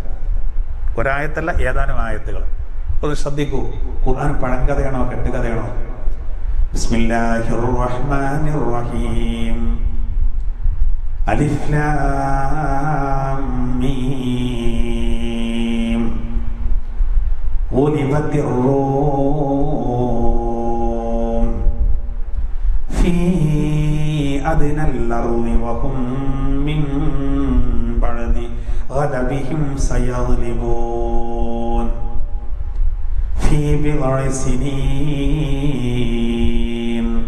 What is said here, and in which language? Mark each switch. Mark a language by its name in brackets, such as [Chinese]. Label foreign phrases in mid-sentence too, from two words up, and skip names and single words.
[Malayalam] ഒരായത്തല്ല, ഏതാനും ആയത്തുകൾ. ഒന്ന് ശ്രദ്ധിക്കൂ. ഖുർആൻ പഴങ്കഥയാണോ കെട്ടുകഥയാണോ? [Arabic] بسم الله الرحمن الرحيم. ألف لام ميم. غلبت غلبت الروم في أدنى الأرض وهم من بعد غلبهم سيغلبون في بضع سنين